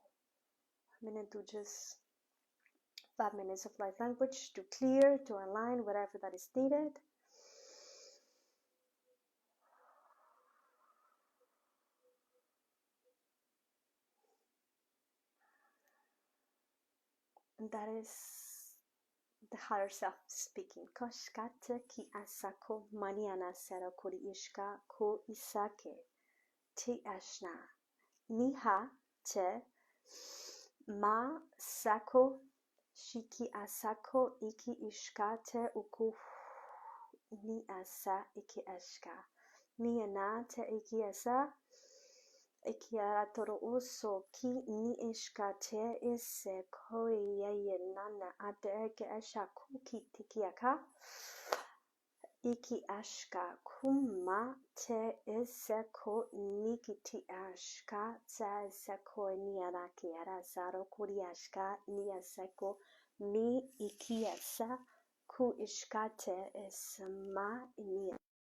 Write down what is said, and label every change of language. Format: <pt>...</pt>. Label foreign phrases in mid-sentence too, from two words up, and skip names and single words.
<en>I'm going to do just 5 minutes of light language to clear, to align whatever that is needed. And that is the higher self speaking. Koshkate ki asako maniana sero kuri ishka ko isake te ashna niha te ma sako shiki asako iki ishkate uku ni asa iki ashka ni anate iki asa Ikiara toro uso ki ni ishkate ise koi yeye nana ate eke esha kuki tikiaka iki ashka kuma te ise ko nikiti ashka sa ise ko ni araki ara saro kuri ashka ni aseko ni iki asa ku ishkate ise ma ni</en>